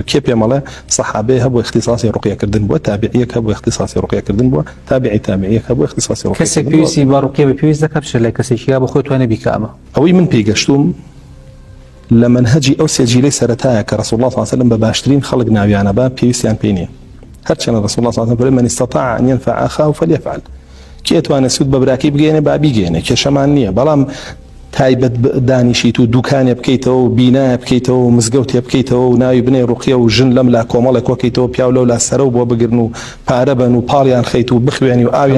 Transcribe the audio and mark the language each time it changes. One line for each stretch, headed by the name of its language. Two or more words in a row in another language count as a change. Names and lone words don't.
Central Kurdish: کێ پێمەڵێ سەحابەیە هەبوو اختصاصی ڕوقیەکردن بووە، تابعیەک هەبوو اختصاصی ڕوقیەکردن بووە، تابعیەک هەبوو اختصاصی ڕوقیەکردن. کەسێک پێویستی بە ڕوقیە پێویست دەکات بچێت لای کەسێکی یا بە خۆی توانێ بیکە. ئەوەی من پێیگەشتوم لە منهەجی ئەو سێجیلەی سەرەتایە کە ڕسوڵ الله
Arabic: صلی الله علیه وسلم
Central Kurdish: بە باشترین خەڵک ناویانە با پێویستیان پێی نییە. هەرچەندە
Arabic: ڕسوڵ الله صلی الله علیه وسلم من استطاع أن ينفع أخاه فليفعل،
Central Kurdish: کێ توانێت سوود بە براکی بگەێنێ با بیگەێنێ، کێشەمان نییە. بەڵام تایبەت دانیشیت و دوکانێ بکەیتەوە و بینایە بکەیتەوە و مزگەوتێ بکەیتەوە و ناوی بنێ ڕوقیە و ژن لەم لا کۆمەڵێک وەکەیتەوە پیاو لەو لا سەرە و بۆ بگرن و پارە بن و پاڵیان خەیت و بخوێنی و ئاویان.